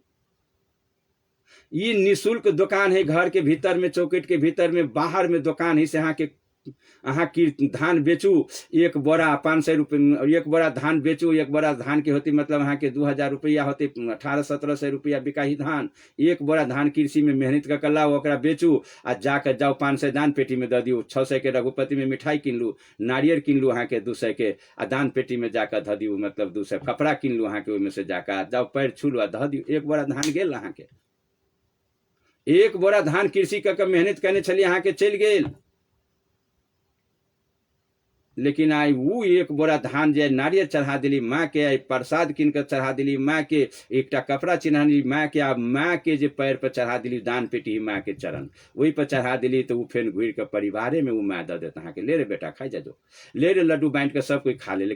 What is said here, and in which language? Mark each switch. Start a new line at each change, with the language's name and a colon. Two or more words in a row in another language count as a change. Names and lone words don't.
Maithili: ये निःशुल्क दुकान है घर के भीतर में, चौकट के भीतर में, बाहर में दुकान है से अहाँ की धान बेचू 1 बोरा 500 रुपये, 1 बोरा धान बेचू, 1 बोरा धान के होती मतलब अहाँ के 2000 रुपया होते, 1800-1700 रुपया बिकाही धान। 1 बोरा धान कृषि में मेहनत कर के लाओ, ओकरा बेचू आ जाकर जाओ 500 दान पेटी में दे दियो, 600 के रघुपति में मिठाई किन लू, नारियल किन लू अहाँ के 200 के आ दान पेटी में जाकर ध दियो, मतलब 200 कपड़ा किन लू अहाँ के, ओहिमे से जाकर जाओ पैर छू लू आ ध दियो। 1 बोरा धान गेल अहाँ के, 1 बोरा धान कृषि कर के मेहनत करने चलिए अहाँ के चल गेल। लेकिन आई वो 1 बोरा धान जे नारियल चढ़ा दिली माँ के, आई प्रसाद किन कर चढ़ा दिली माँ के, एकटा कपड़ा चिन्हा दिली माँ के, आ माँ के जे पैर पर चढ़ा दिली दान पेटी माँ के चरण वही पर चढ़ा दिली, तो वो फिर घूर के परिवारे में वो माँ दे देता अहाँ के, ले रे बेटा खाई जा दो, ले रे लड्डू बांट के सब कोई खा ले।